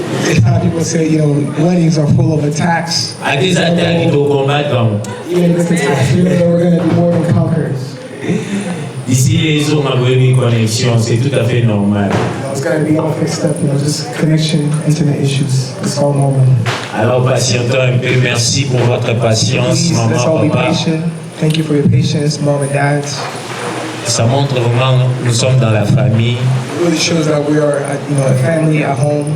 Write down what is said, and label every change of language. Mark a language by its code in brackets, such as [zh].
[en] It's how people say, you know, weddings are full of attacks. Even if it's attacks, you know, we're going to be more than conquerors. [fr] Ici, les hommes ont une connexion, c'est tout à fait normal. [en] It's going to be all fixed up, you know, just connection, internet issues. It's all normal. [fr] Alors, patientons un peu. Merci pour votre patience, maman, [en] let's all be [fr] papa. [en] patient. Thank you for your patience, mom and dad. [fr] Ça montre vraiment que nous sommes dans la famille. [en] It really shows that we are, you know, a family at home.